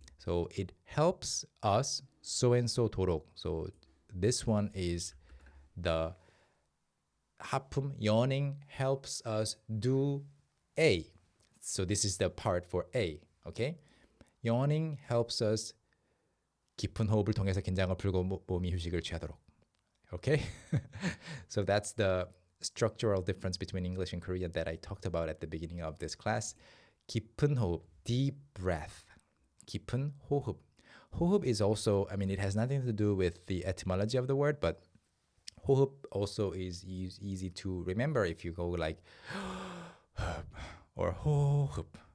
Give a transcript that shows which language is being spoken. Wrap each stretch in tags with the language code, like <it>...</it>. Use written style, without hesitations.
<en>So it helps us so and so 도록. So this one is the 하품 yawning helps us do A. So this is the part for A. Okay? Yawning helps us</en> <ko>깊은 호흡을 통해서 긴장을 풀고 몸이 휴식을 취하도록.</ko> <en>Okay? So that's the structural difference between English and Korean that I talked about at the beginning of this class.</en> <ko>깊은 호흡,</ko> <en>deep breath.</en> <ko>깊은 호흡.</ko> <en>호흡 is also, I mean, it has nothing to do with the etymology of the word, but 호흡 also is easy to remember if you go like or 호흡.</en>